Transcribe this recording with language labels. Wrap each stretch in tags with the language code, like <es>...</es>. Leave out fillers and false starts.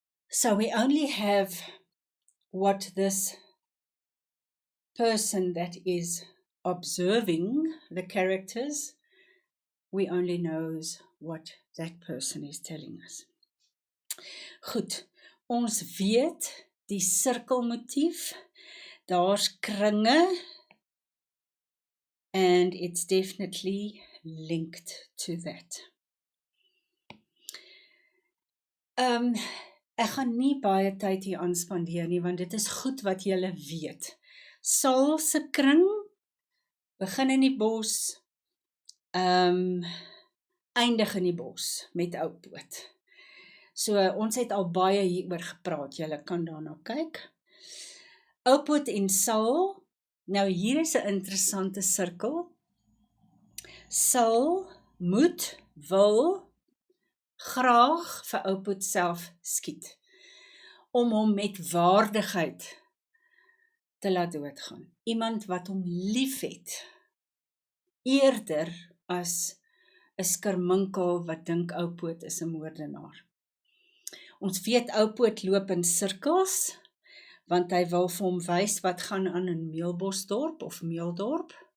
<en>So we only have what this person that is observing the characters, we only knows what that person is telling us.</en> <af>Goed, ons weet die sirkelmotief, daar's kringe,</af> <en>and it's definitely linked to that.</en> <af>Ek gaan nie baie tyd hier aanspandeer nie, want dit is goed wat julle weet. Saul se kring begin in die bos, eindig in die bos met Oupoot. So ons het al baie hieroor gepraat, julle kan daarna kyk. Oupoot en Saul, nou hier is 'n interessante sirkel. Saul wil graag vir Oupoot self skiet, om hom met waardigheid te laat doodgaan. Iemand wat hom liefhet, eerder as 'n skerminkel wat dink Oupoot is 'n moordenaar. Ons weet Oupoot loop in sirkels, want hy wil vir hom wys wat gaan aan in Meelbosdorp of Meeldorp.</af>